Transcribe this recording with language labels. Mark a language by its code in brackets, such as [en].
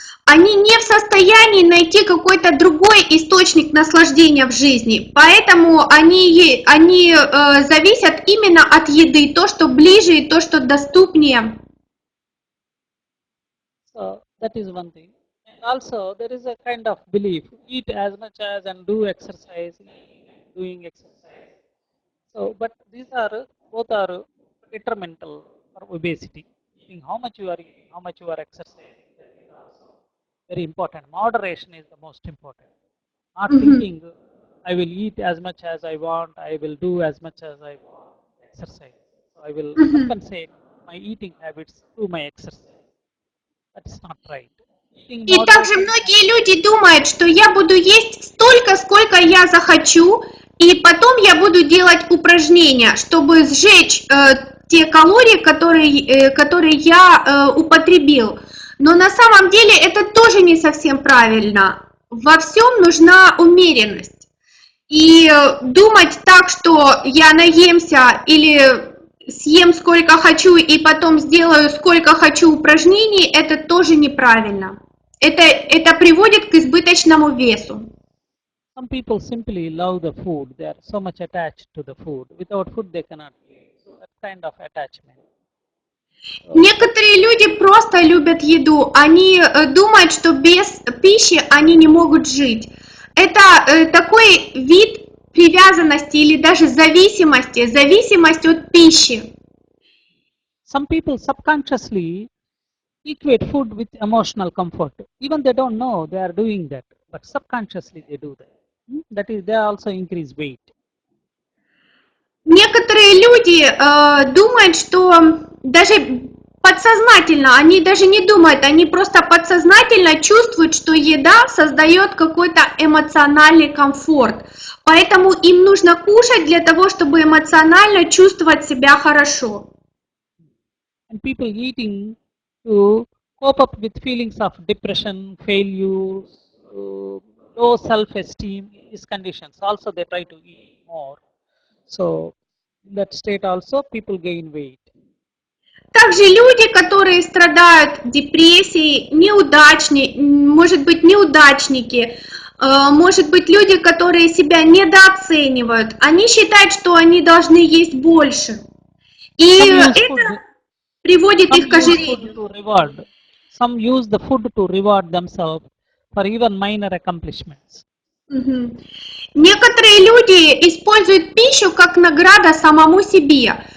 [ru] Они не в состоянии найти какой-то другой источник наслаждения в жизни, поэтому они зависят именно от еды, то, что ближе и то, что доступнее. [en] So that is one thing. And also there is a kind of belief, eat as much as and do exercise, doing exercise. So, but these are both are detrimental for obesity. Eating how much you are eating, how much you are exercising, that is also very important. Moderation is the most important. Not thinking I will eat as much as I want, I will do as much as I want, exercise. So I will compensate my eating habits through my exercise. That is not right. Eating [ru] И также [en] moderation. [ru] многие люди думают, что я буду есть столько, сколько я захочу, и потом я буду делать упражнения, чтобы сжечь те калории, которые я употребил. Но на самом деле это тоже не совсем правильно. Во всем нужна умеренность. И думать так, что я наемся или съем сколько хочу и потом сделаю сколько хочу упражнений, это тоже неправильно. Это приводит к избыточному весу. [en] Some people simply love the food. They are so much attached to the food. Without food, they cannot live. So that kind of attachment. [ru] Некоторые люди просто любят еду. Они думают, что без пищи они не могут жить. Это такой вид привязанности или даже зависимости, зависимость от пищи. [en] Some people subconsciously equate food with emotional comfort. Even they don't know they are doing that, but subconsciously they do that. That is, they also increase weight. [ru] Некоторые люди думают, что даже подсознательно, они даже не думают, они просто подсознательно чувствуют, что еда создает какой-то эмоциональный комфорт. Поэтому им нужно кушать для того, чтобы эмоционально чувствовать себя хорошо. [en] And people eating to cope up with feelings of depression, failure, low self-esteem, these conditions. Also, they try to eat more. more. So in that state also people gain weight. [ru] Также люди, которые страдают депрессией, может быть, неудачники, может быть, люди, которые себя недооценивают, они считают, что они должны есть больше. И это приводит их к ожирению. [en] Some use the food to reward themselves for even minor accomplishments. [ru] Некоторые люди используют пищу как награда самому себе.